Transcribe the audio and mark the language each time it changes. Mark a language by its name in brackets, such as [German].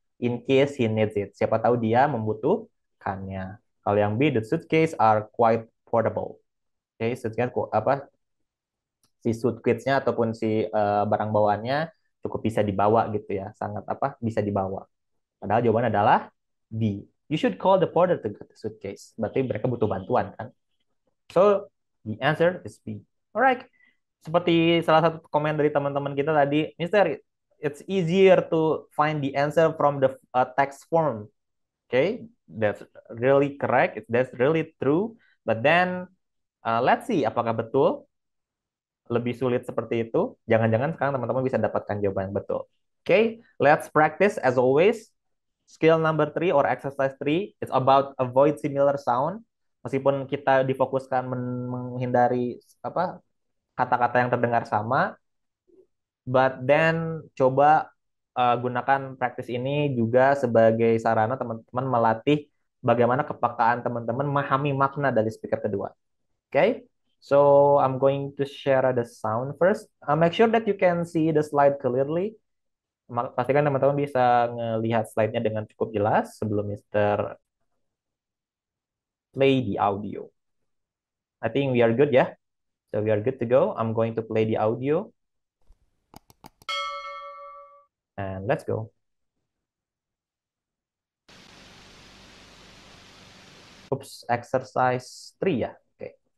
[English] In case he needs it, [Indonesian] siapa tahu dia membutuhkannya. Kalau yang B, [English] the suitcase are quite portable. [Indonesian] Oke, suitcase si suitcase-nya ataupun si barang bawaannya cukup bisa dibawa gitu ya, sangat bisa dibawa. Padahal jawabannya adalah B. [English] You should call the porter to get the suitcase. [Indonesian] Berarti mereka butuh bantuan kan? [English] So the answer is B. Alright. [Indonesian] Seperti salah satu komen dari teman-teman kita tadi, [English] Mister, it's easier to find the answer from the text form. Okay, that's really correct. That's really true. But then let's see [Indonesian] apakah betul lebih sulit seperti itu. Jangan-jangan sekarang teman-teman bisa dapatkan jawaban yang betul. [English] Okay, let's practice as always. Skill number 3 or exercise 3 is about avoid similar sound. [Indonesian] Meskipun kita difokuskan menghindari apa kata-kata yang terdengar sama, but then coba gunakan praktis ini juga sebagai sarana teman-teman melatih bagaimana kepekaan teman-teman memahami makna dari speaker kedua. [English] Okay, so I'm going to share the sound first. Make sure that you can see the slide clearly. [Indonesian] Pastikan teman-teman bisa ngelihat slide-nya dengan cukup jelas sebelum Mister [English] play the audio. I think we are good ya. So we are good to go. I'm going to play the audio. And let's go. Oops, exercise 3 ya. Okay.